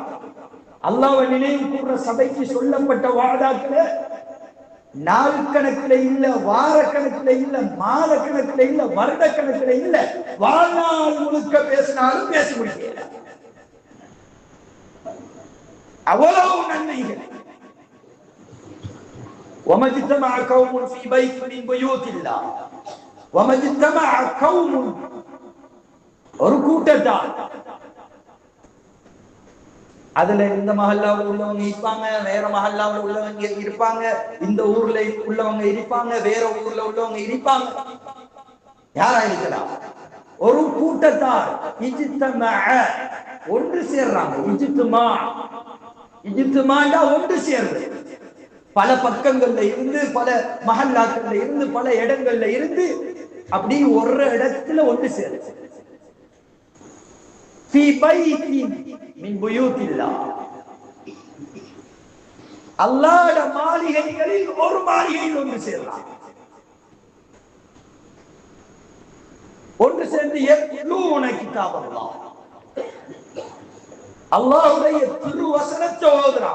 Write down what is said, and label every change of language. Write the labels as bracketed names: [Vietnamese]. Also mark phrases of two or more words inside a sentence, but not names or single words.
[Tamil] அல்லாஹ்வை நினைவு கூர்ற சபைக்கு சொல்லப்பட்ட வாதாக்களை நாள் கணக்குல இல்ல, வார கணக்குல இல்ல, மாத கணக்குல இல்ல, வருட கணக்குல இல்ல, வாழ்நாள் முழுக்க பேசினாலும் பேச முடியல. அவ்வளவு நன்மைகள். [Arabic] وَمَجْتَمَعَ قَوْمٌ فِي بَيْتٍ مِنْ بُيُوتِ اللَّهِ وَمَجْتَمَعَ قَوْمٌ, [Tamil] ஒரு கூட்டத்தார், அதுல இந்த மஹல்லாவுல உள்ளவங்க இருப்பாங்க, வேற மஹல்லாவுல உள்ளவங்க இருப்பாங்க, இந்த ஊர்ல உள்ளவங்க இருப்பாங்க, வேற ஊர்ல உள்ளவங்க இருப்பாங்க. யாரா இருக்கலாம்? ஒரு கூட்டத்தார் இஜ்தமஅ, ஒன்று சேர்றாங்க. இஜ்திமாண்டா ஒன்று சேர்றது. பல பக்கங்கள்ல இருந்து, பல மஹல்லாக்கள்ல இருந்து, பல இடங்கள்ல இருந்து அப்படி ஒரு இடத்துல ஒன்று சேர்றது. [Arabic] في بيت من بيوت الله, [Tamil] அல்லாஹ்வுடைய மாளிகைகளில் ஒரு மாளிகையில் ஒன்று சேர்றாங்க. ஒன்று சேர்ந்து [Arabic] يتلون كتاب الله, [Tamil] அல்லாஹ்வுடைய திருவசனத்தை ஓதுறாங்க.